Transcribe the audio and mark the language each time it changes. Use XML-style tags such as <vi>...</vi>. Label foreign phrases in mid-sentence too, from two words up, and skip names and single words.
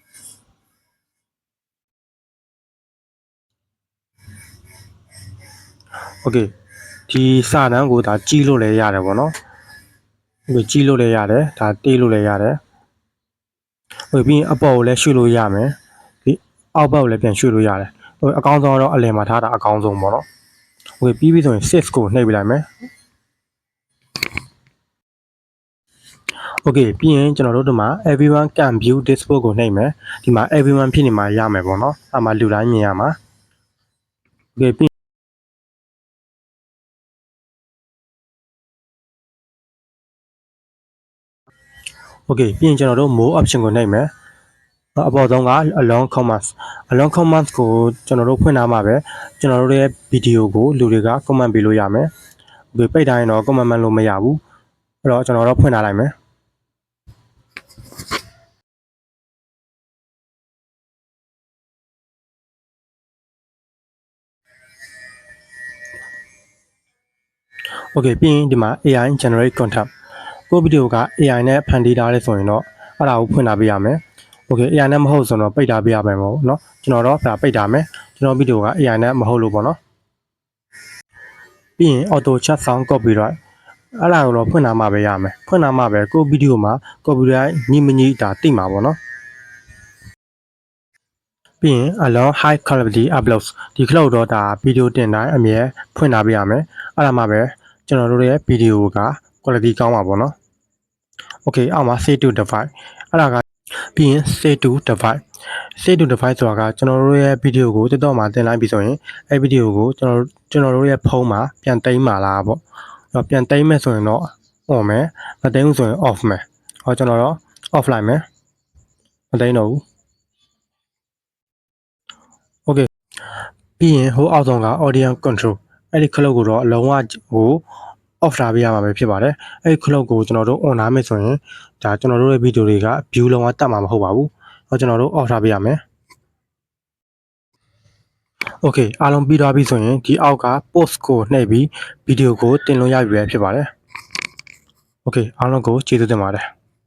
<my>โอเคဒီစာတန်းကိုဒါကြီးလို့လည်းရတယ်ပေါ့နော်โอเคကြီးလို့လည်းရတယ်ဒါတေးလို့လည်းရတယ်โอเคပြီးရင်အပေါ်ကိုလည်းရွှေ့လို့ရမယ်ဒီအောက်ဘက်ကိုလည်းပြန်ရွှေ့လို့ရတယ်โอเคအကောင်းဆုံးတော့အလယ်မှာထားတာအကောင်းဆုံးပေါ့နော်โอเคပြီးပြီဆိုရင် shift ကိုနှိပ်ပြလိုက်မယ် โอเคပြီးရင်ကျွန်တော်တို့ဒီမှာ</my> <en>everyone can view this book</en> <my>ကိုနှိပ်မယ်ဒီမှာ everyone ဖြစ်နေမှာရမယ်ပေါ့နော်အဲ့မှာလူတိုင်းမြင်ရမှာโอเคပြီး โอเคပြီးရင်ကျွန်တော်တို့</my> <en>more option</en> <my>ကိုနှိပ်မယ်အပေါ်ဆုံးက</my> <en>along comments</en> <my>ကိုကျွန်တော်တို့ဖွင့်ထားမှာပဲကျွန်တော်တို့ရဲ့ဗီဒီယိုကိုလူတွေက comment ပေးလို့ရမယ်โอเคပိတ်တိုင်းတော့ comment မှလို့မရဘူးအဲ့တော့ကျွန်တော်တို့ဖွင့်ထားလိုက်မယ် โอเคပြီးရင်ဒီမှာ</my> <en>AI generate content</en> <my>ကိုဗီဒီယိုက AI နဲ့ဖန်တီးထားတယ်ဆိုရင်တော့အဲ့ဒါကိုဖွင့်ထားပေးရမယ်โอเค AI နဲ့မဟုတ်ဆိုတော့ပိတ်ထားပေးရမယ်ပေါ့နော်ကျွန်တော်တော့ဒါပိတ်ထားမယ်ကျွန်တော်ဗီဒီယိုက AI နဲ့မဟုတ်လို့ပေါ့နော် ပြီးရင်</my> <en>auto chat sound copyright</en> <my>အဲ့ဒါကိုတော့ဖွင့်ထားမှပဲရမယ်ဖွင့်ထားမှပဲကိုဗီဒီယိုမှာ copyright ညမညဒါသိမှာပေါ့နော်ပြီးရင် allow</my> <en>high quality uploads</en> <my>ဒီခလောက်တော့ဒါဗီဒီယိုတင်တိုင်းအမြဲဖွင့်ထားပေးရမယ်အဲ့ဒါမှပဲကျွန်တော်တို့ရဲ့ဗီဒီယိုက quality ကောင်းပါပေါ့နော် okay အောက်မှာ</my> <en>save to device</en> <my>အဲ့ဒါကပြီးရင်</my> <en>save to device save to device</en> <my>ဆိုတာကကျွန်တော်တို့ရဲ့ဗီဒီယိုကို TikTok မှာတင်လိုက်ပြီဆိုရင်အဲ့ဗီဒီယိုကိုကျွန်တော်တို့ရဲ့ဖုန်းမှာပြန်သိမ်းမှာလားပေါ့ပြန်သိမ်းမယ်ဆိုရင်တော့ on မယ်မသိမ်းဘူးဆိုရင် off မယ်ဟောကျွန်တော်တော့ off လိုက်မယ်မသိမ်းတော့ဘူး okay ပြီးရင်ဟိုအောက်ဆုံးက</my> <en>audience control</en> <my>အဲ့ဒီခလုတ်ကိုတော့အလုံးဝဟို off ထားပေးရမှာပဲဖြစ်ပါတယ်အဲ့ဒီခလုတ်ကိုကျွန်တော်တို့ on ထားမယ်ဆိုရင်ဒါကျွန်တော်တို့ရဲ့ဗီဒီယိုတွေက view လုံးဝတက်မှာမဟုတ်ပါဘူးဟောကျွန်တော်တို့ off ထားပေးရမယ် okay အားလုံးပြီးသွားပြီဆိုရင်ဒီအောက်က post ကိုနှိပ်ပြီးဗီဒီယိုကိုတင်လို့ရပြီပဲဖြစ်ပါတယ် okay အားလုံးကိုကျေးဇူးတင်ပါတယ်</my>